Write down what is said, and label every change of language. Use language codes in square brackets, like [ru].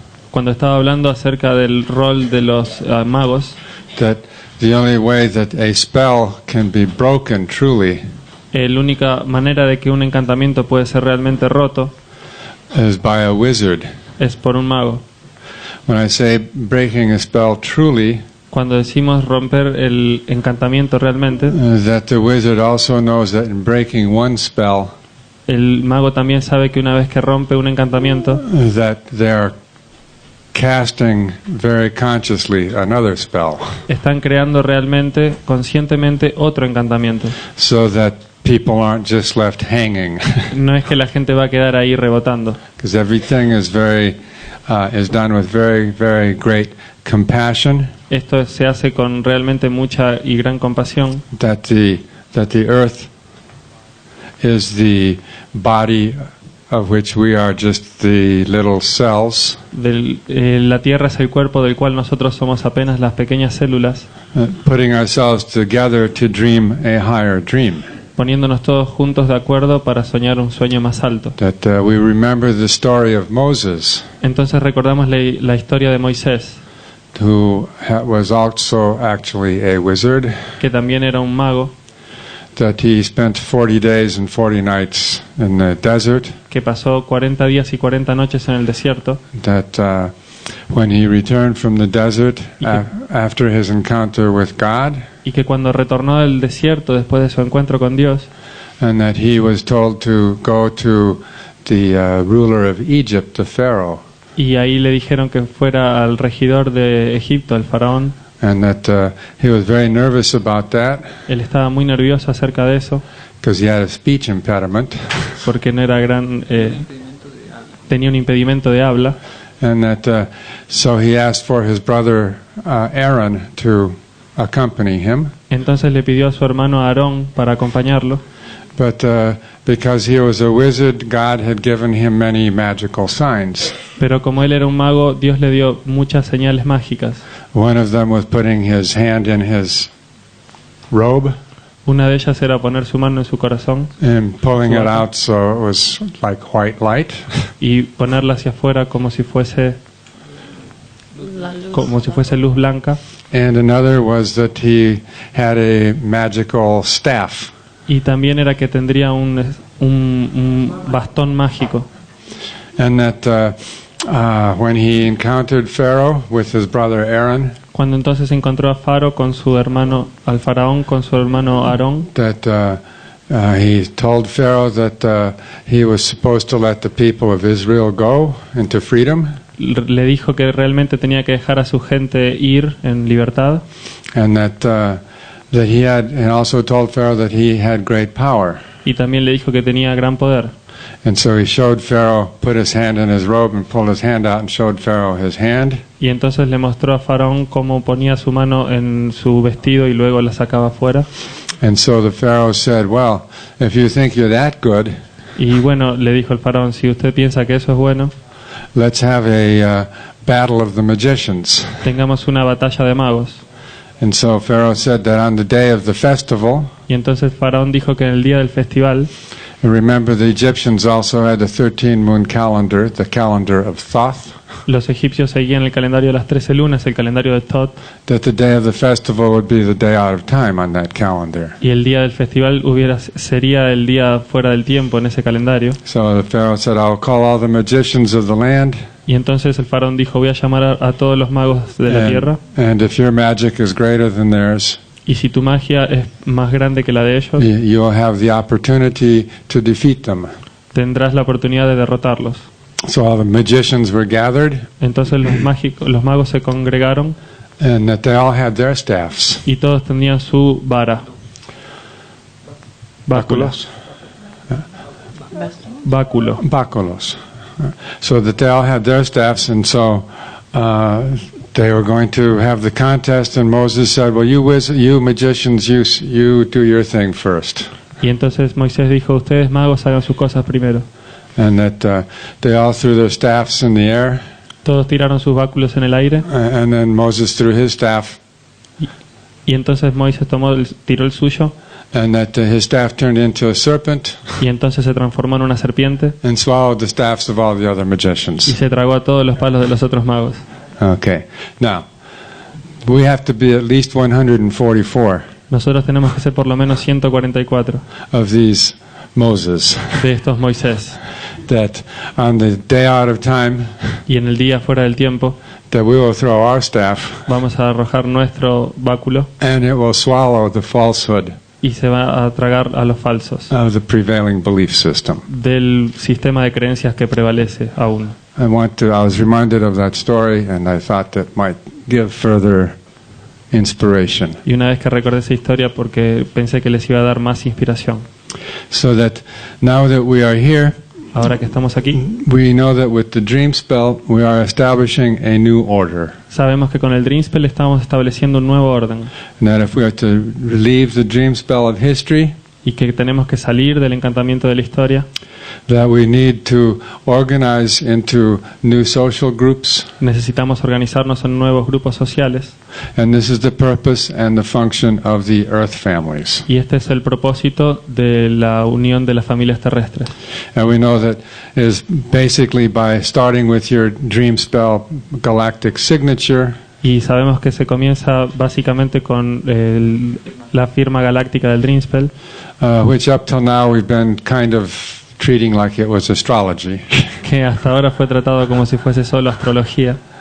[es] Cuando estaba hablando acerca del rol de los magos, [en] that the only way that a spell can be broken truly [es] la única manera de que un encantamiento puede ser realmente roto [en] is by a wizard. [es] es por un mago. [en] When I say breaking a spell truly, [es] Cuando decimos romper el encantamiento realmente, [en] that the wizard also knows that in breaking one spell, [es] el mago también sabe que una vez que rompe un encantamiento, [en] that they are casting very consciously another spell, [es] están creando realmente, conscientemente, otro encantamiento. [en] so that people aren't just left hanging, [es] No es que la gente va a quedar ahí rebotando, [en] because everything is is done with very, very great compassion. [es] esto se hace con realmente mucha y gran compasión, [en] That the earth is the body of which we are just the little cells, [es] la Tierra es el cuerpo del cual nosotros somos apenas las pequeñas células, [en] putting ourselves together to dream a higher dream. [es] poniéndonos todos juntos de acuerdo para soñar un sueño más alto. [en] That we remember the story of Moses, [es] Entonces recordamos la historia de Moisés, [en] who was also actually a wizard, [es] que también era un mago, [en] that he spent 40 days and 40 nights in the desert, [es] que pasó 40 días y 40 noches en el desierto, [en] that when he returned from the desert after his encounter with God, [es] y que cuando retornó del desierto después de su encuentro con Dios, [en] and that he was told to go to the ruler of Egypt, the Pharaoh, [es] y ahí le dijeron que fuera al regidor de Egipto, el faraón. [en] and that he was very nervous about that [es] Él estaba muy nervioso acerca de eso, [en] because he had a speech impediment, [es] porque no era tenía un impedimento de habla, [en] and that so he asked for his brother Aaron to accompany him, [es] entonces le pidió a su hermano Aarón para acompañarlo, [en] but because he was a wizard, God had given him many magical signs. [es] pero como él era un mago, Dios le dio muchas señales mágicas. [en] One of them was putting his hand in his robe [es] Una de ellas era poner su mano en su corazón [en] and pulling it out so it was like white light. [es] y ponerla hacia afuera como si fuese luz blanca. [en] And another was that he had a magical staff. [es] Y también era que tendría un bastón mágico. [en] And that when he encountered Pharaoh with his brother Aaron, [es] Cuando entonces encontró a Faro con su hermano, al faraón con su hermano Aarón, [en] that he told Pharaoh that he was supposed to let the people of Israel go into freedom, [es] le dijo que realmente tenía que dejar a su gente ir en libertad, [en] and that he had, and also told Pharaoh that he had great power. [es] y también le dijo que tenía gran poder. [en] And so he showed Pharaoh, put his hand in his robe and pulled his hand out and showed Pharaoh his hand. [es] Y entonces le mostró a Faraón cómo ponía su mano en su vestido y luego la sacaba afuera. [en] And so the Pharaoh said, well, if you think you're that good, [es] Y bueno, le dijo el faraón, si usted piensa que eso es bueno, [en] let's have a battle of the magicians. [es] tengamos una batalla de magos. [en] And so Pharaoh said that on the day of the festival, [es] Y entonces Faraón dijo que en el día del festival, [en] remember the Egyptians also had a 13-moon calendar, the calendar of Thoth, [es] los egipcios seguían el calendario de las 13 lunas, el calendario de Tot, [en] that the day of the festival would be the day out of time on that calendar. [es] y el día del festival sería el día fuera del tiempo en ese calendario. [en] So the Pharaoh said, I'll call all the magicians of the land, [es] Y entonces el faraón dijo, voy a llamar a todos los magos de la tierra, [en] and if your magic is greater than theirs, [es] y si tu magia es más grande que la de ellos, [en] you'll have the opportunity to defeat them. [es] tendrás la oportunidad de derrotarlos. [en] So all the magicians were gathered, [es] Entonces los magos se congregaron [en] and that they all had their staffs. [es] y todos tenían su vara. Báculos. Báculo. Báculos. [en] So that they all had their staffs, and so they were going to have the contest, and Moses said, well, you magicians, you do your thing first. [es] Y entonces Moisés dijo, ustedes magos hagan sus cosas primero. [en] And that they all threw their staffs in the air, [es] Todos tiraron sus báculos en el aire, [en] and then Moses threw his staff, [es] y entonces Moisés tiró el suyo, [en] and that his staff turned into a serpent [es] y entonces se transformó en una serpiente [en] and swallowed the staffs of all the other [es] y [en] magicians. [es] se tragó a todos los palos de los otros magos. [en] Okay. Now, we have to be at least 144 [es] Nosotros tenemos que ser por lo menos 144 [en] of these Moses, [es] de estos Moisés. [en] that on the day out of time, [es] Y en el día fuera del tiempo [en] that we will throw our staff, [es] vamos a arrojar nuestro báculo [en] and it will swallow the falsehood [es] y se va a tragar a los falsos [en] of the prevailing belief system. [es] del sistema de creencias que prevalece aún. [en] I was reminded of that story, and I thought that might give further inspiration. [es] Y una vez que recordé esa historia, porque pensé que les iba a dar más inspiración. [en] So that now that we are here, [es] Ahora que estamos aquí, [en] we know that with the dream spell, we are establishing a new order. [es] sabemos que con el Dream Spell estamos estableciendo un nuevo orden. [en] And that if we are to relieve the dream spell of history, [es] y que tenemos que salir del encantamiento de la historia, [en] that we need to organize into new social groups, [es] necesitamos organizarnos en nuevos grupos sociales, [en] and this is the purpose and the function of the Earth families. [es] y este es el propósito de la unión de las familias terrestres. [en] And we know that is basically by starting with your dream spell galactic signature, [es] Y sabemos que se comienza básicamente con la firma galáctica del Dreamspell, [en] which up till now we've been kind of treating like it was astrology, [es] que hasta ahora fue tratado como si fuese solo astrología,